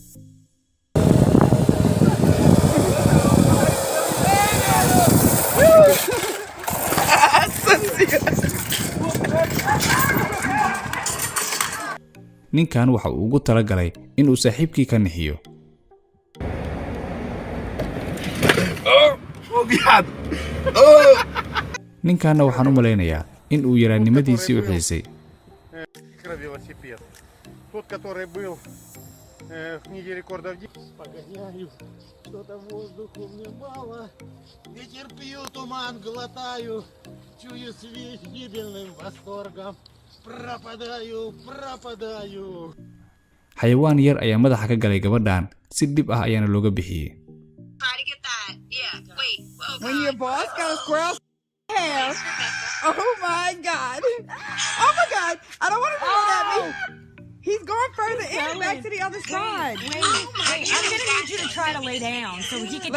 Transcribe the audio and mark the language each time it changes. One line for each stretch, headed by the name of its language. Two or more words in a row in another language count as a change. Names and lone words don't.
Somali: ninkan waxa uu ugu talagalay in uu saaxiibkii ka nixiyo ninkanna waxaan u maleynayaa in uu yaraannimadiisii u xiisay
Russian: Тот, который был в книге рекордов. Погоняю, что-то воздуху мне мало. Ветер пью, туман глотаю, чую свет гибельным восторгом. Пропадаю.
Somali: xayawaan yar ayaa madaxa ka galay gabadhan si dib ah ayaana looga bixiyay
English: When your boss got a squirrel hair. Oh my god. I don't want to throw it at me. He's going further in back to the other side. Wait. I'm gonna need you to try to lay down so he can